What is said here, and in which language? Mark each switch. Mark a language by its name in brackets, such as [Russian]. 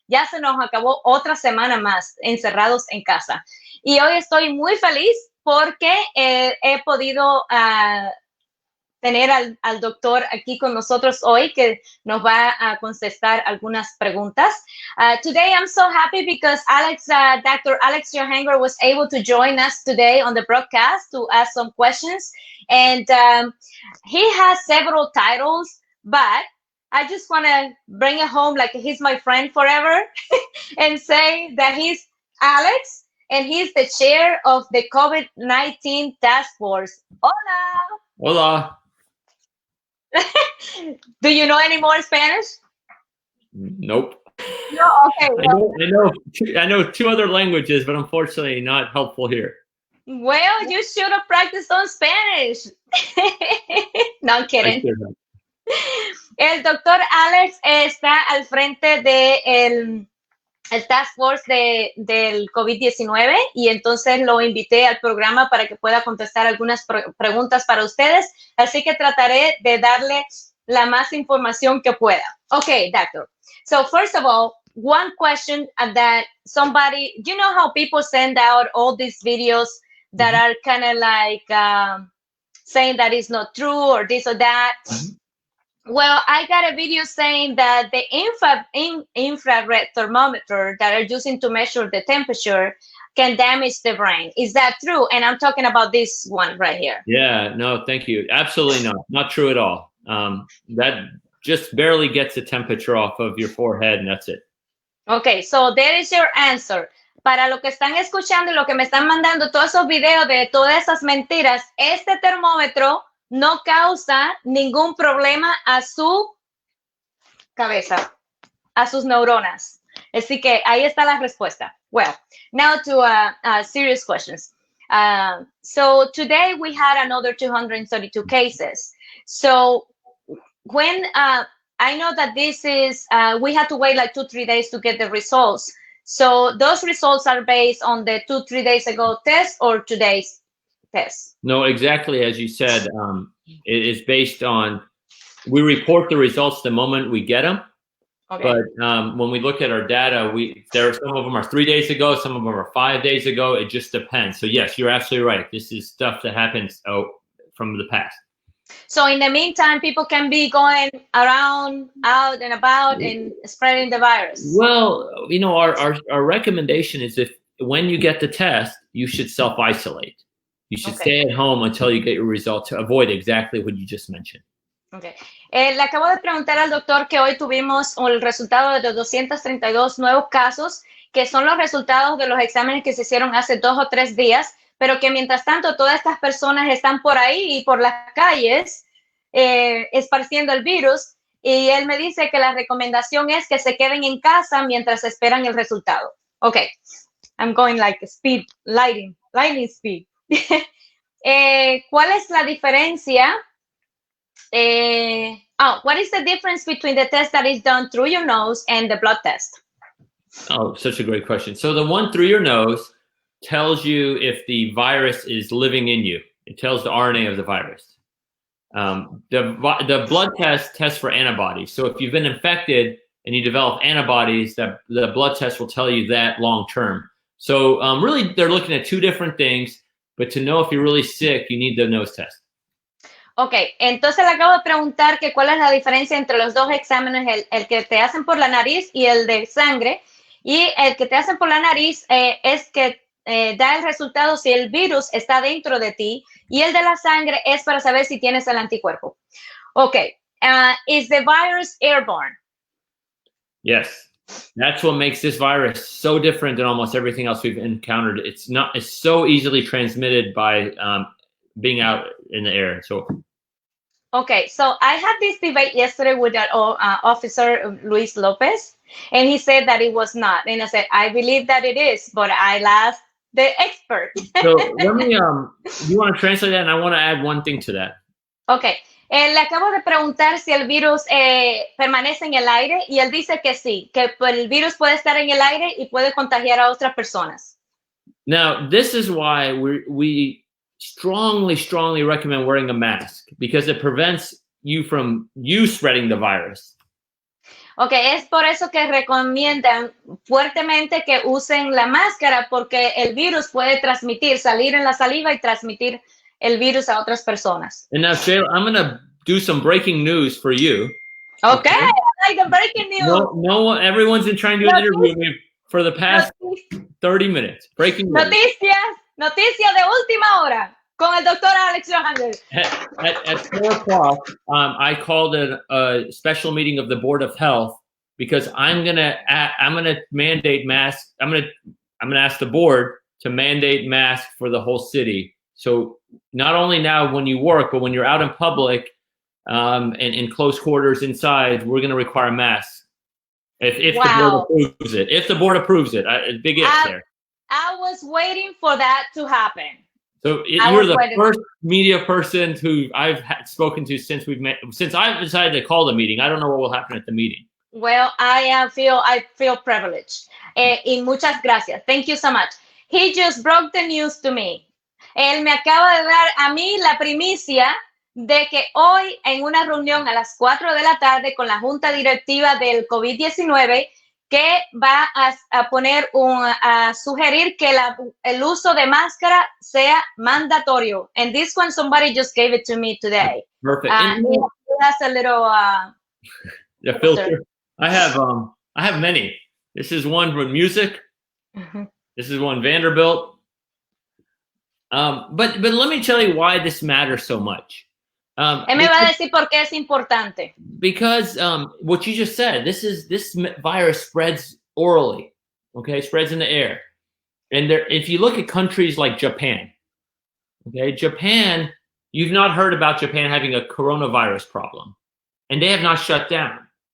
[Spanish] Ya se nos acabó otra semana más encerrados en casa. Y hoy estoy muy feliz porque he podido tener al doctor aquí con nosotros hoy que nos va a contestar algunas preguntas. [English] Today I'm so happy because Dr. Alex Jahangir was able to join us today on the broadcast to ask some questions. And he has several titles, but I just want to bring it home like he's my friend forever and say that he's Alex and he's the chair of the COVID-19 task force. [Spanish] Hola. Hola. [English] Do you know any more Spanish? Nope. No, okay. Well, I know two other languages, but unfortunately not helpful here. Well, you should have practiced on Spanish. No, I'm kidding. [Spanish] El doctor Alex está al frente de el Task Force del COVID-19 y entonces lo invité al programa para que pueda contestar algunas preguntas para ustedes, así que trataré de darle la más información que pueda. [English] Okay, doctor. So first of all, one question that somebody, you know how people send out all these videos that are kind of like saying that it's not true or this or that? Well, I got a video saying that the infrared thermometer that are using to measure the temperature can damage the brain. Is that true? And I'm talking about this one right here. Yeah, no, thank you. Absolutely not. Not true at all. That just barely gets the temperature off of your forehead and that's it. Okay, so there is your answer. [Spanish] Para lo que están escuchando y lo que me están mandando todos esos videos de todas esas mentiras, este termómetro no causa ningún problema a su cabeza, a sus neuronas. Así que ahí está la respuesta. [English] Well, now to serious questions. So today we had another 232 cases. So when I know that this is, we had to wait like 2-3 days to get the results. So those results are based on the 2-3 days ago test or today's test? No, exactly as you said. It is based on, we report the results the moment we get them. Okay. But when we look at our data, some of them are 3 days ago, some of them are 5 days ago. It just depends. So yes, you're absolutely right. This is stuff that happens from the past. So in the meantime, people can be going around, out and about and spreading the virus. Well, you know, our recommendation is when you get the test, you should self-isolate. You should stay at home until you get your results to avoid exactly what you just mentioned. Okay. [Spanish] Le acabo de preguntar al doctor que hoy tuvimos el resultado de los 232 nuevos casos, que son los resultados de los exámenes que se hicieron hace 2 o 3 días, pero que mientras tanto todas estas personas están por ahí y por las calles esparciendo el virus, y él me dice que la recomendación es que se queden en casa mientras esperan el resultado. [English] Okay, I'm going like lightning speed. [Spanish] ¿Cuál es la diferencia? [English] What is the difference between the test that is done through your nose and the blood test? Oh, such a great question. So the one through your nose tells you if the virus is living in you. It tells the RNA of the virus. The blood test tests for antibodies. So if you've been infected and you develop antibodies, the blood test will tell you that long term. So really, they're looking at two different things. But to know if you're really sick, you need the nose test. [Spanish] Okay, entonces le acabo de preguntar que cuál es la diferencia entre los dos exámenes, el que te hacen por la nariz y el de sangre. Y el que te hacen por la nariz es que da el resultado si el virus está dentro de ti. Y el de la sangre es para saber si tienes el anticuerpo. [English] Okay, is the virus airborne? Yes. That's what makes this virus so different than almost everything else we've encountered. It's so easily transmitted by being out in the air. So, okay, so I had this debate yesterday with that officer Luis Lopez, and he said that it was not. And I said, I believe that it is, but I asked the expert. So let me, you want to translate that? And I want to add one thing to that. Okay. [Spanish] Le acabo de preguntar si el virus permanece en el aire y él dice que sí, que el virus puede estar en el aire y puede contagiar a otras personas. [English] Now, this is why we strongly recommend wearing a mask, because it prevents you from spreading the virus. [Spanish] Okay, es por eso que recomiendan fuertemente que usen la máscara, porque el virus puede salir en la saliva y transmitir el virus a otras personas. [English] And now, Sheyla, I'm going to do some breaking news for you. Okay, I like the breaking news. No, everyone's been trying to interview me for the past 30 minutes. Breaking news. [Spanish] Noticias de última hora con el doctor Alex Jahangir. [English] At 4 o'clock, I called a special meeting of the Board of Health, because I'm gonna mandate masks. I'm gonna ask the board to mandate masks for the whole city. So not only now when you work, but when you're out in public, and in close quarters inside, we're gonna require masks. If the board approves it. If the board approves it. Big if there. I was waiting for that to happen. So you're the first media person who I've spoken to since I've decided to call the meeting. I don't know what will happen at the meeting. Well, I feel privileged. [Spanish] Y muchas gracias. [English] Thank you so much. He just broke the news to me. [Spanish] Él me acaba de dar a mí la primicia de que hoy, en una reunión a las 4 de la tarde con la Junta Directiva del COVID-19, que va a sugerir que el uso de máscara sea mandatorio. [English] And this one, somebody just gave it to me today. Perfect. That's a little the filter. I have many. This is one with music. Mm-hmm. This is one Vanderbilt. But let me tell you why this matters so much. [Spanish] Él me va a decir por qué es importante. [English] Because what you just said, this virus spreads orally, okay, spreads in the air. And if you look at countries like Japan, okay, Japan, you've not heard about Japan having a coronavirus problem, and they have not shut down.